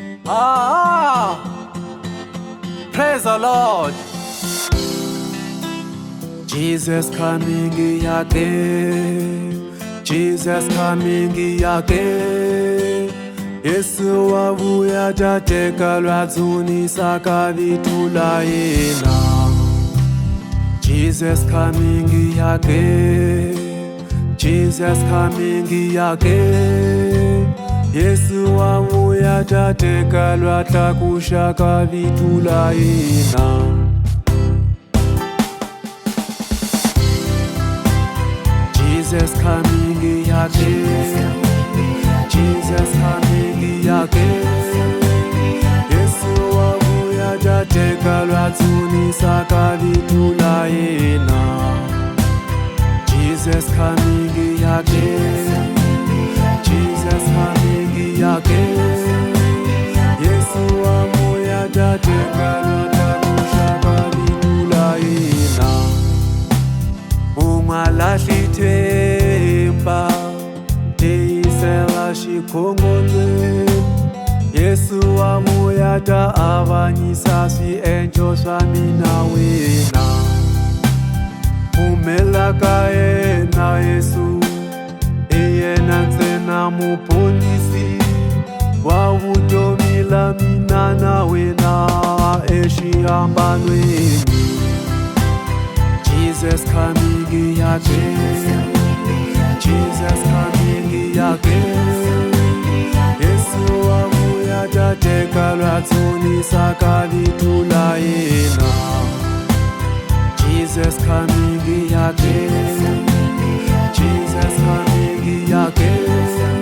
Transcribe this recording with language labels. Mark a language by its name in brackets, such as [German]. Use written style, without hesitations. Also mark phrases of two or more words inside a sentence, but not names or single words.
[English] Praise the Lord. Jesus coming again, Jesus coming again. [Tsonga] Yesu wavuya tateka lwadzuni saka vitula yena. [English] Jesus coming again, Jesus coming again. [Tsonga] Yesu wavuya tateka lwatakushaka vitula yena. [English] Jesus coming again, Jesus coming again. [Tsonga] Yesu wavuya tateka lwadzuni saka vitula yena. [English] Jesus coming again, Jesus coming again. [Tsonga] Yesu wavuya tateka lwatakushaka vitula yena. Ungalahithemba teyisela xikhongolweni. Yesu wavuya ta avanyisa swiendlo swa mina wena. Pfumela ka yena Yesu i yena ntsena muponisi wa vutomi la mina na wena exihambanweni. [English] Jesus coming again, Jesus coming again. [Tsonga] Yesu wavuya tateka lwadzuni saka vitula yena. [English] Jesus coming again, Jesus coming again.